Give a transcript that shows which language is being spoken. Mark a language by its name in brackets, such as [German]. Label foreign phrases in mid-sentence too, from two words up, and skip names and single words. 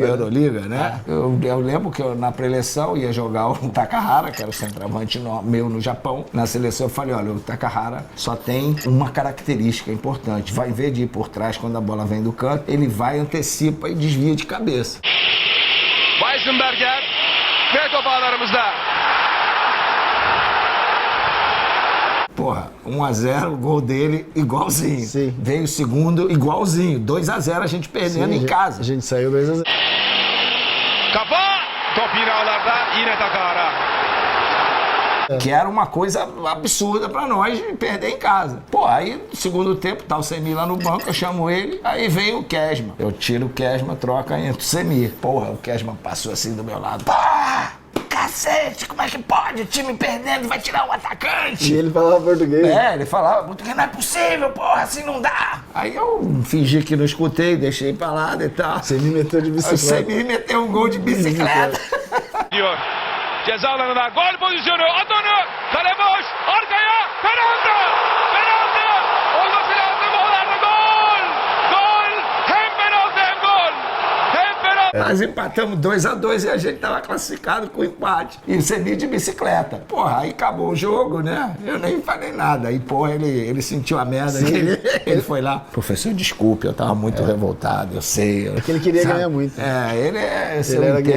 [Portuguese] A Euroliga, né? Eu lembro que eu, na pré-eleição, ia jogar o Takahara, que era o centroavante meu no Japão. Na seleção eu falei, olha, o Takahara só tem uma característica importante. Vai, em vez de ir por trás quando a bola vem do canto, ele vai, antecipa e desvia de cabeça. [Turkish] Weisenberger ve top ağlarımızda. [Portuguese] Porra, 1-0, o gol dele igualzinho. Sim. Veio o segundo igualzinho. 2-0 a gente perdendo em casa. A gente saiu 2-0. [Turkish] Kafa top yine ağlarda, yine Takahara. [Portuguese] Que era uma coisa absurda pra nós perder em casa. Pô, aí no segundo tempo, tá o Semi lá no banco, eu chamo ele, aí vem o Kesma. Eu tiro o Kesma, troca entre o Semi. Porra, o Kesma passou assim do meu lado. Porra! Cacete, como é que pode? O time perdendo, vai tirar o atacante. E ele falava português. Ele falava português, não é possível, porra, assim não dá. Aí eu fingi que não escutei, deixei pra lá e tal. Você me meteu de bicicleta. Você me meteu um gol de bicicleta. [Turkish] Diyor. Ceza alanına gol pozisyonu. At onu. Kale boş. Arkaya. Penaltı. Penaltı. Olması lazım. Onlarda gol. Gol. Hem penaltı hem gol. Hem penaltı. [Portuguese] Nós empatamos 2-2 e a gente tava classificado com empate. E o Semi de bicicleta. Porra, aí acabou o jogo, né? Eu nem falei nada. Aí, porra, ele sentiu a merda. Ele foi lá. Professor, desculpe, eu tava muito revoltado, eu sei. Porque ele queria ganhar muito. Ele eu entendo.